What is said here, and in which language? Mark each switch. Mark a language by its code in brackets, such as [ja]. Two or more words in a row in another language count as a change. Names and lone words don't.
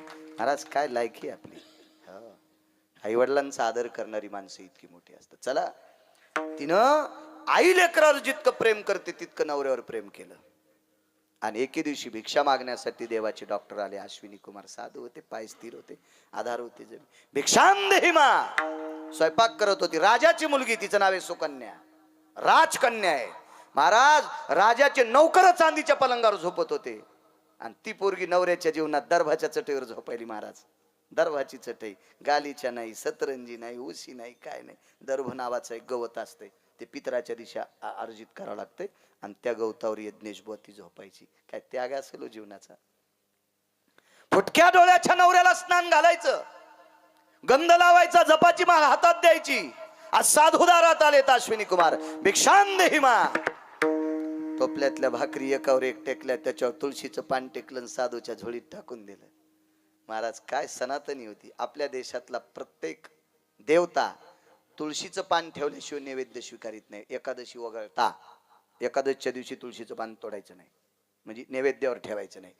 [mr] महाराज काय लायकी आपली. आई वडिलांचा आदर करणारी माणसं इतकी मोठी असतात. चला, तिनं आई लेकरावर जितकं प्रेम करते तितकं नवऱ्यावर प्रेम केलं. आणि एके दिवशी भिक्षा मागण्यासाठी देवाचे डॉक्टर आले. अश्विनी कुमार साधू होते, पाय स्थिर होते, आधार होते. [sa] भिक्षाम देहि मा. [mr] स्वयंपाक करत होती. राजाची मुलगी, तिचं नाव आहे सुकन्या, राजकन्या आहे. महाराज, राजाचे नौकर चांदीच्या पलंगावर झोपत होते आणि ती पोरगी नवऱ्याच्या जीवनात दर्भाच्या चटईवर झोपायली. महाराज, दर्भाची चटई, गालीच्या नाही, सतरंजी नाही, उशी नाही, काय नाही. दर्भ नावाचं एक गवत असते, ते पितराच्या दिशा अर्जित करावं लागते आणि त्या गवतावर यज्ञेश बोती झोपायची. काय त्याग असेल जीवनाचा. फुटक्या डोळ्याच्या नवऱ्याला स्नान घालायचं, गंध लावायचा, जपाची माळ हातात द्यायची. आज साधुदारात आलेत अश्विनी कुमार. [sa] भिक्षाम देहि मा. [mr] टोपल्यातल्या भाकरी एकावर एक टेकल्या, त्याच्यावर तुळशीचं पान टेकलं, साधूच्या झोळीत टाकून दिलं. महाराज, काय सनातनी होती. आपल्या देशातला प्रत्येक देवता तुळशीचं पान ठेवल्याशिवाय नैवेद्य स्वीकारित नाही. एकादशी वगळता, एकादशीच्या दिवशी तुळशीचं पान तोडायचं नाही, म्हणजे नैवेद्यावर ठेवायचं नाही.